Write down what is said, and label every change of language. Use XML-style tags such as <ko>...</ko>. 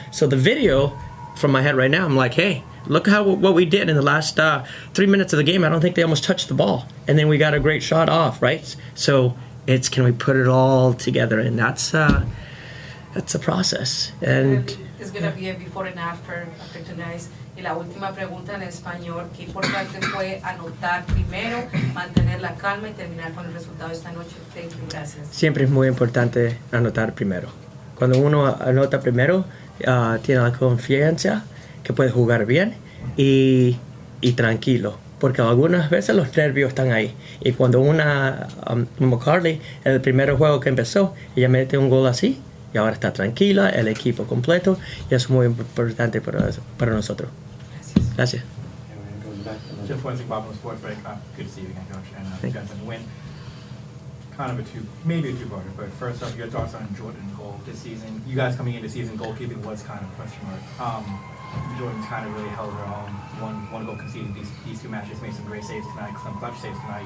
<en>So the video, from my head right now, I'm like, hey, look what we did in the last 3 minutes of the game. I don't think they almost touched the ball. And then we got a great shot off, right? So It's can we put it all together, and that's a process. And It's going to be a before and after tonight.</en> <es>Y la última pregunta en español, ¿qué importante fue anotar primero, mantener la calma y terminar con el resultado esta noche?</es> <en>Thank you, gracias.</en> <es>siempre es muy importante anotar primero. Cuando uno anota primero, tiene la confianza que puede jugar bien y tranquilo, porque algunas veces los nervios están ahí. Y cuando McCarley, el primer juego que empezó, ella mete un gol así, y ahora está tranquila, el equipo completo, y eso es muy importante para nosotros. Gracias.</es> <en>Jeff Wensing, Bob on Sports Break. Good to see you again, Coach, and congrats on the win. Kind of maybe a two-parter, but first off, your thoughts on Jordan's goal this season. You guys coming into season, goalkeeping was kind of a question mark. Jordan's kind of really held her own. One goal conceded these two matches, made some great saves tonight, some clutch saves tonight.</en>